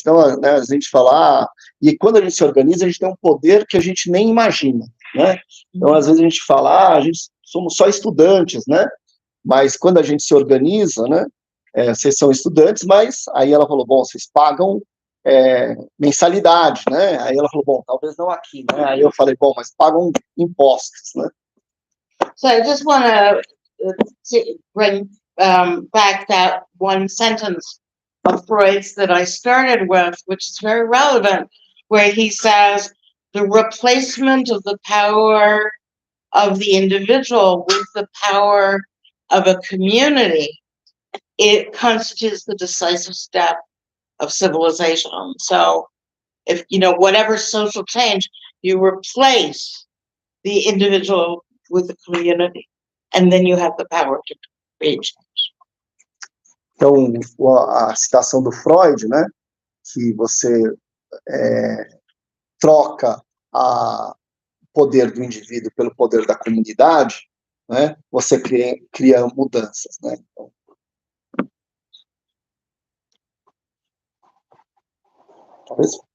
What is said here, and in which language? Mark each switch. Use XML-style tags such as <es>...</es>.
<pt>Então, né, a gente fala, e quando a gente se organiza, a gente tem um poder que a gente nem imagina, né, então às vezes a gente fala, a gente somos só estudantes, né, mas quando a gente se organiza, né, vocês são estudantes, mas aí ela falou, bom, vocês pagam mensalidade, né? Aí ela falou, bom, talvez não aqui, né? Aí eu falei, bom, mas pagam impostos, né?</pt> <en>So I just want to bring back that one sentence of Freud's that I started with, which is very relevant, where he says the replacement of the power of the individual with the power of a community, it constitutes the decisive step of civilization. So if, you know, whatever social change, you replace the individual with the community, and then you have the power to create change.</en> <pt>Então, a citação do Freud, né, que você troca o poder do indivíduo pelo poder da comunidade, né, você cria mudanças, né, então, talvez.</pt>